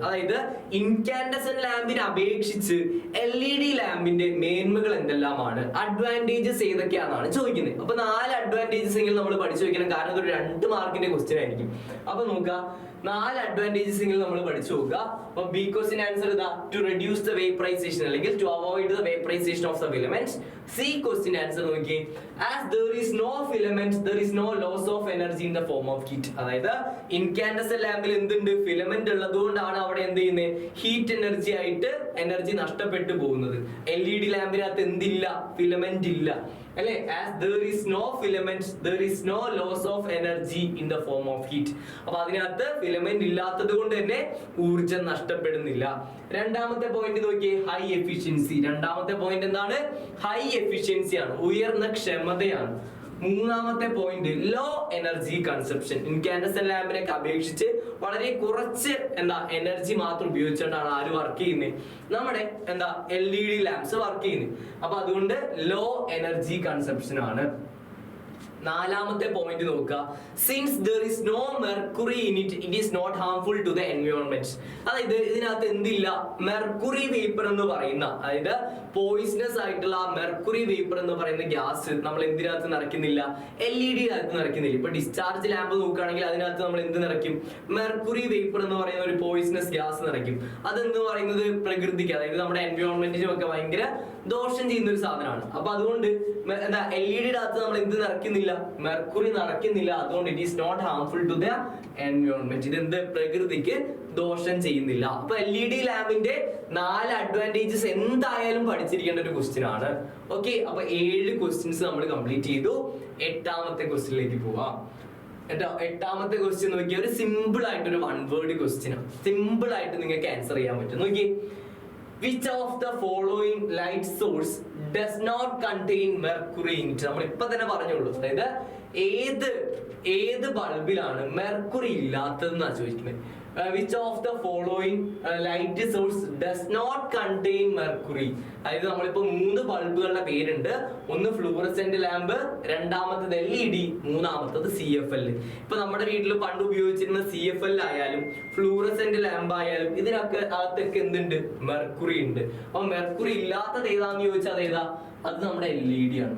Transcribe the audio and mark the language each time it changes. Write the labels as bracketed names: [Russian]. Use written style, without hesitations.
[Malayalam] അതായത് ഇൻകാൻഡസൻ ലാമ്പിനെ അപേക്ഷിച്ച് LED ലാമ്പിന്റെ മേന്മകൾ എന്തെല്ലാമാണ്, അഡ്വാൻറ്റേജസ് ഏതൊക്കെയാണെന്നാണ് ചോദിക്കുന്നത്. അപ്പൊ 4 അഡ്വാൻറ്റേജസ് എങ്കിലും നമ്മൾ പഠിച്ചു വെക്കണം, കാരണം ഇതൊരു 2 മാർക്കിന്റെ ക്വസ്റ്റ്യൻ ആയിരിക്കും. അപ്പൊ നോക്കുക, 4 അഡ്വാൻറ്റേജസ് എങ്കിലും നമ്മൾ പഠിച്ചു നോക്കുക. അപ്പൊ ബി ക്വസ്റ്റ്യൻ ആൻസർ ഇതാ, [English] To reduce the vaporisation അല്ലെങ്കിൽ to avoid the vaporisation of the filament. [Malayalam] C question answer നോക്കി, [English] As there is no filament there is no loss of energy in the form of heat. [Malayalam] അതായത് incandescent ലാമ്പിൽ എന്തുണ്ട്? Filament ഉള്ളതുകൊണ്ടാണ് അവിടെ എന്ത് ചെയ്യുന്നത്? Heat energy ആയിട്ട് energy നഷ്ടപ്പെട്ടു പോകുന്നത്. LED ലാമ്പിനകത്ത് എന്തില്ല? ഫിലമെന്റ് ഇല്ല അല്ലെ. [English] As there is no filament there is no loss of energy in the form of heat. [Malayalam] അപ്പൊ അതിനകത്ത് ഫിലമെന്റ് ഇല്ലാത്തത് കൊണ്ട് തന്നെ ഊർജം നഷ്ടപ്പെടുന്നില്ല. രണ്ടാമത്തെ പോയിന്റ് നോക്കിയേ, ഹൈ എഫിഷ്യൻസി. രണ്ടാമത്തെ പോയിന്റ് എന്താണ്? ഹൈ എഫിഷ്യൻസി ആണ്, ഉയർന്ന ക്ഷമതയാണ്. മൂന്നാമത്തെ point low energy consumption. Incandescent ലാമ്പിനെ അപേക്ഷിച്ച് വളരെ കുറച്ച് എനർജി മാത്രം ഉപയോഗിച്ചുകൊണ്ടാണ് ആര് വർക്ക് ചെയ്യുന്നത്? നമ്മുടെ LED ലാമ്പ്സ് വർക്ക് ചെയ്യുന്നത്. അപ്പൊ അതുകൊണ്ട് ലോ എനർജി കൺസപ്ഷൻ ആണ്. നാലാമത്തെ പോയിന്റ് നോക്കുക, [English] Since there is no mercury in it is not harmful to the environment. [Malayalam] അതായത് ഇതിനകത്ത് എന്തില്ല? മെർക്കുറി വേപ്പർ എന്ന് പറയുന്ന, അതായത് പോയിസണസ് ആയിട്ടുള്ള മെർക്കുറി വേപ്പർ എന്ന് പറയുന്ന ഗ്യാസ് നമ്മൾ എന്തിനകത്ത് നിറയ്ക്കുന്നില്ല? LED അകത്ത് നിറയ്ക്കുന്നില്ല. ഇപ്പൊ ഡിസ്ചാർജ് ലാമ്പ് നോക്കുകയാണെങ്കിൽ അതിനകത്ത് നമ്മൾ എന്ത് നിറയ്ക്കും? മെർക്കുറി വേപ്പർ എന്ന് പറയുന്ന ഒരു പോയിസണസ് ഗ്യാസ് നിറയ്ക്കും. അതെന്ന് പറയുന്നത് പ്രകൃതിക്ക്, അതായത് നമ്മുടെ എൻവയോൺമെന്റിനും ഒക്കെ ഭയങ്കര ദോഷം ചെയ്യുന്ന ഒരു സാധനമാണ്. അപ്പൊ അതുകൊണ്ട് LED അകത്ത് നമ്മൾ എന്ത് നിറയ്ക്കുന്നില്ല? മെർക്കുറി നിറയ്ക്കുന്നില്ല. അതുകൊണ്ട് [English] It is not harmful to the environment. [Malayalam] ഇത് എന്ത്? പ്രകൃതിക്ക് ദോഷം ചെയ്യുന്നില്ല. അപ്പൊ LED ലാമ്പിന്റെ 4 അഡ്വാൻറ്റേജസ് എന്തായാലും പഠിച്ചിരിക്കേണ്ട ഒരു ക്വസ്റ്റ്യൻ ആണ്. ഓക്കെ, അപ്പൊ 7 ക്വസ്റ്റ്യൻസ് നമ്മൾ കംപ്ലീറ്റ് ചെയ്തു. 8ാമത്തെ ക്വസ്റ്റ്യനിലേക്ക് പോവാം. എട്ടാമത്തെ ക്വസ്റ്റ്യൻ നോക്കിയാൽ ഒരു സിമ്പിൾ ആയിട്ട് ഒരു 1 വേർഡ് ക്വസ്റ്റ്യൻ ആണ്. സിമ്പിൾ ആയിട്ട് നിങ്ങൾക്ക് ആൻസർ ചെയ്യാൻ പറ്റും. [English] നോക്കി, which of the following light source does not contain mercury in it? [Malayalam] നമ്മൾ ഇപ്പൊ തന്നെ പറഞ്ഞോളൂ. അതായത് ഏത് ബൾബിലാണ് മെർക്കുറി ഇല്ലാത്തതെന്നാണ് ചോദിക്കുന്നത്. [English] which of the following light source does not contain mercury? [Malayalam] അതായത് നമ്മളിപ്പോ 3 ബൾബുകളുടെ പേരുണ്ട്. ഒന്ന് ഫ്ലൂറസെന്റ് ലാമ്പ്, രണ്ടാമത്തത് LED, മൂന്നാമത്തത് CFL. ഇപ്പൊ നമ്മുടെ വീട്ടിൽ പണ്ട് ഉപയോഗിച്ചിരുന്ന CFL ആയാലും ഫ്ലൂറസെന്റ് ലാമ്പ് ആയാലും ഇതിനൊക്കെ അകത്തൊക്കെ എന്തുണ്ട്? മെർക്കുറി ഉണ്ട്. അപ്പൊ മെർക്കുറി ഇല്ലാത്തത് ഏതാന്ന് ചോദിച്ചാൽ അതേതാ? അത് നമ്മുടെ LED ആണ്.